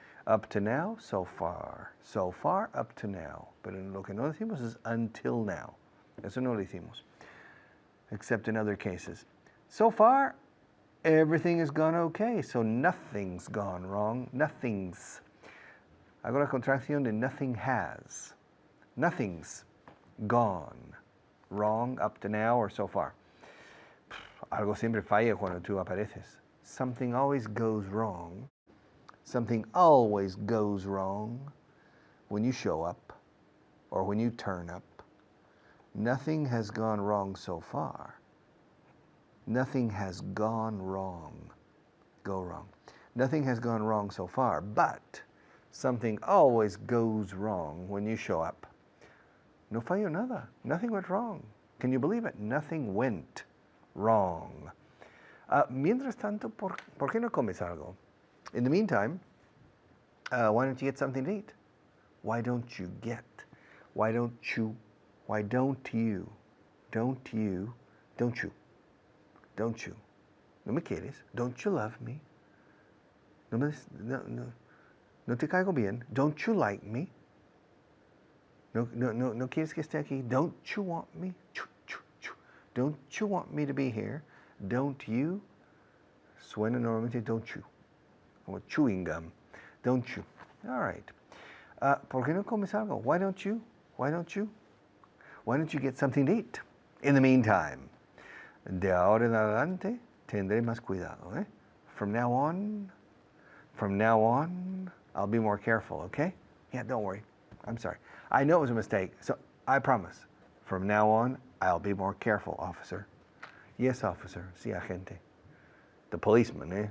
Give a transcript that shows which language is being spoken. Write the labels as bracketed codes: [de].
[en] Up to now, so far. So far, up to now. [es] Pero lo que no decimos es [en] until now. [es] Eso no lo decimos. [en] Except in other cases. So far, everything has gone okay, so nothing's gone wrong. Nothing's. [es] Hago la contracción de [en] nothing has. Nothing's gone wrong up to now or so far. [es] Algo siempre falla cuando tú apareces. [en] Something always goes wrong. Something always goes wrong when you show up or when you turn up. Nothing has gone wrong so far. Nothing has gone wrong. Go wrong. Nothing has gone wrong so far, but something always goes wrong when you show up. [es] No falló nada. [en] Nothing went wrong. Can you believe it? Nothing went wrong. [es] Mientras tanto, ¿por qué no comes algo? [en] In the meantime, why don't you get something to eat? Why don't you get? Why don't you? Why don't you? Don't you? Don't you? Don't you? [es] ¿No me quieres? [en] Don't you love me? [es] No te caigo bien? [en] Don't you like me? [es] No quieres que esté aquí? [en] Don't you want me? Don't you want me to be here? Don't you? [es] Suena normalmente [en] don't you. [es] Como [en] chewing gum. Don't you? All right. [es] ¿Por qué no comes algo? [en] Why don't you? Why don't you? Why don't you get something to eat? In the meantime, [es] de ahora en adelante, tendré más cuidado, eh? [en] From now on, I'll be more careful, okay? Yeah, don't worry. I'm sorry. I know it was a mistake, so I promise. From now on, I'll be more careful, officer. Yes, officer. [es] Sí, agente. [en] The policeman, eh?